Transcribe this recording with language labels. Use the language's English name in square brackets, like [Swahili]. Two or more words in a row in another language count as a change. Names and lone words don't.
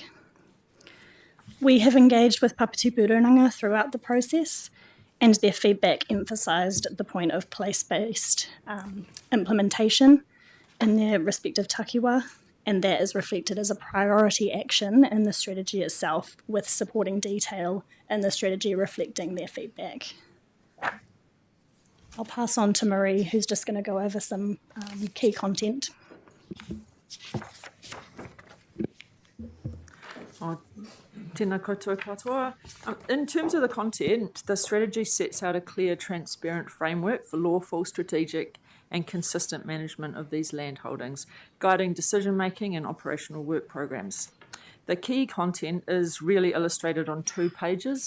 [English] We have engaged with Papatipu Runanga throughout the process, and their feedback emphasised the point of place-based implementation in their respective takiwa, and that is reflected as a priority action in the strategy itself, with supporting detail in the strategy reflecting their feedback. I'll pass on to Marie, who's just going to go over some key content. [Māori] Tēnā koutou katoa. [English] In terms of the content, the strategy sets out a clear, transparent framework for lawful, strategic and consistent management of these land holdings, guiding decision-making and operational work programs. The key content is really illustrated on 2 pages.